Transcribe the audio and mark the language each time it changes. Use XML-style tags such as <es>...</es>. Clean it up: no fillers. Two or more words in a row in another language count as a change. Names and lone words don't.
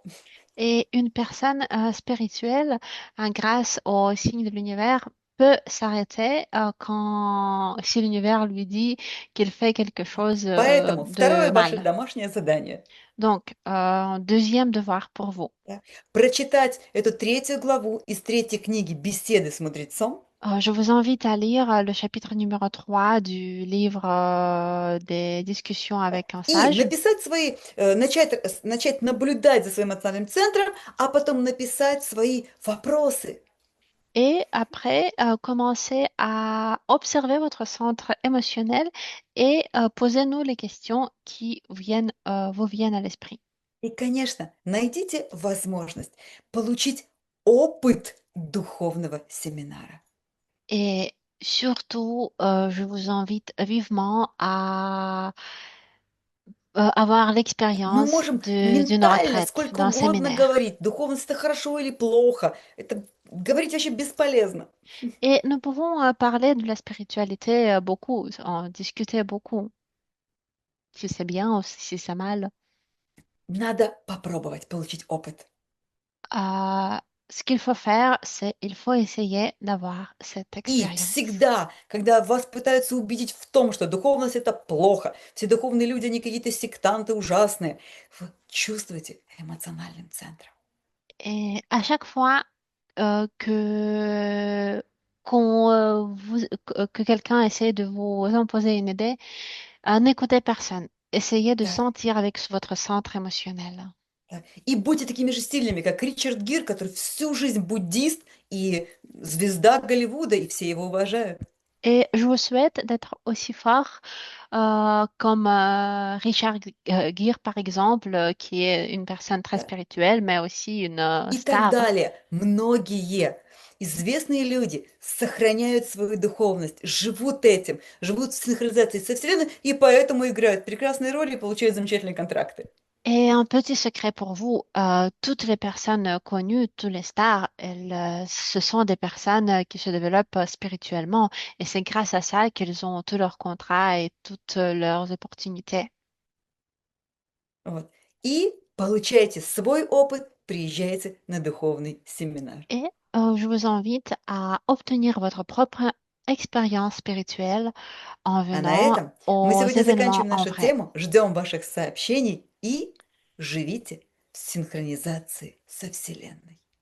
<fr>Et une personne spirituelle, grâce aux signes de l'univers, peut s'arrêter si l'univers lui dit qu'il fait quelque chose</fr> <ru>Поэтому</ru> <fr>de</fr> <ru>второе ваше</ru> <fr>mal.</fr> <ru>домашнее задание.</ru> <fr>Donc, deuxième devoir pour vous.</fr> <ru>Да, прочитать эту третью главу из третьей книги «Беседы с мудрецом».</ru> <fr>Je vous invite à lire le chapitre numéro 3 du livre des discussions avec un</fr> <ru>И</ru> <fr>sage.</fr> <ru>написать свои, начать наблюдать за своим эмоциональным центром, а потом написать свои вопросы.</ru> <fr>Et après, commencez à observer votre centre émotionnel et posez-nous les questions qui vous viennent à l'esprit.</fr> <ru>И, конечно, найдите возможность получить опыт духовного семинара.</ru> <fr>Et surtout, je vous invite vivement à avoir</fr> <ru>Мы</ru> <fr>l'expérience</fr> <ru>можем</ru> <fr>d'une</fr> <ru>ментально</ru> <fr>retraite,</fr> <ru>сколько</ru> <fr>d'un</fr> <ru>угодно</ru> <fr>séminaire.</fr> <ru>говорить, духовность это хорошо или плохо, это говорить вообще бесполезно.</ru> <fr>Et nous pouvons parler de la spiritualité beaucoup, en discuter beaucoup, si c'est bien ou si c'est mal.</fr> <ru>Надо попробовать получить опыт.</ru> <fr>Euh, Ce qu'il faut faire, c'est il faut essayer d'avoir cette</fr> <ru>И</ru> <fr>expérience.</fr> <ru>всегда, когда вас пытаются убедить в том, что духовность это плохо, все духовные люди, они какие-то сектанты ужасные, вы чувствуете эмоциональным центром.</ru> <fr>Et à chaque fois que que quelqu'un essaie de vous imposer une idée, n'écoutez personne. Essayez de</fr> <ru>Да,</ru> <fr>sentir avec votre centre émotionnel.</fr> <ru>да. И будьте такими же стильными, как Ричард Гир, который всю жизнь буддист и звезда Голливуда, и все его уважают.</ru> <fr>Et je vous souhaite d'être aussi fort comme Richard Gere, par exemple, qui est une personne très</fr> <ru>Да.</ru> <fr>spirituelle, mais aussi une</fr> <ru>И так</ru> <fr>star.</fr> <ru>далее. Многие известные люди сохраняют свою духовность, живут этим, живут в синхронизации со Вселенной, и поэтому играют прекрасные роли и получают замечательные контракты.</ru> <fr>Et un petit secret pour vous, toutes les personnes connues, tous les stars, ce sont des personnes qui se développent spirituellement. Et c'est grâce à ça qu'ils ont tous leurs contrats et toutes leurs opportunités.</fr> <ru>Вот. И получайте свой опыт, приезжайте на духовный семинар.</ru> <fr>Et je vous invite à obtenir votre propre expérience spirituelle en</fr> <ru>А на</ru> <fr>venant</fr> <ru>этом мы</ru> <fr>aux</fr> <ru>сегодня</ru> <fr>événements</fr> <ru>заканчиваем</ru> <fr>en</fr> <ru>нашу</ru> <fr>vrai.</fr> <ru>тему, ждем ваших сообщений и живите в синхронизации со Вселенной.</ru>